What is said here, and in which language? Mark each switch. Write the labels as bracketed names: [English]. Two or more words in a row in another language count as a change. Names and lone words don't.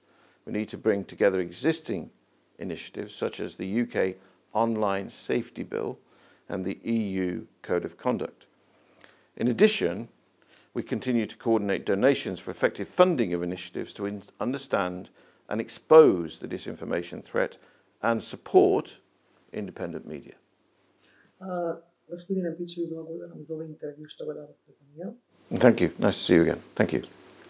[English] We need to bring together existing initiatives such as the UK Online Safety Bill and the EU Code of Conduct. In addition, we continue to coordinate donations for effective funding of initiatives to understand and expose the disinformation threat and support independent media. [Macedonian] Господине Пич, ви благодарам за овој интервју што го дадовте за ние. [English] Thank you. Nice to see you again. Thank you.